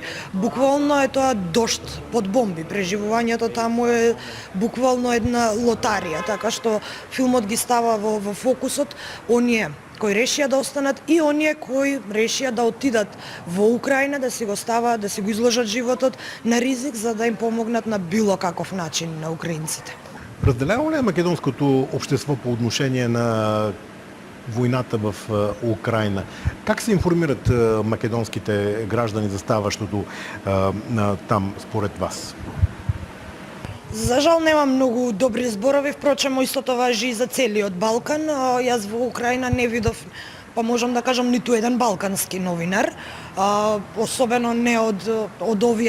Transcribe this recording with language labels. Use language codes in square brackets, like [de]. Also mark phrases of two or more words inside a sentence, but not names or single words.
[mk] Буквално е тоа дожд под бомби. Преживувањето таму е буквално една лотарија, така што филмот ги става во фокусот оние кои решија да останат и оние кои решија да отидат во Украина, да си го ставаат, да си го изложат животот на ризик за да им помогнат на било каков начин на украинците. [bg] Разделява ли е македонското общество по отношение на войната в Украина? Как се информират македонските граждани за ставащото там според вас? [mk] За жал немам многу добри зборови, впрочем истото важи и за целиот Балкан. Јас во Украина не видов, па можам да кажам, ниту еден балкански новинар, особено не од овие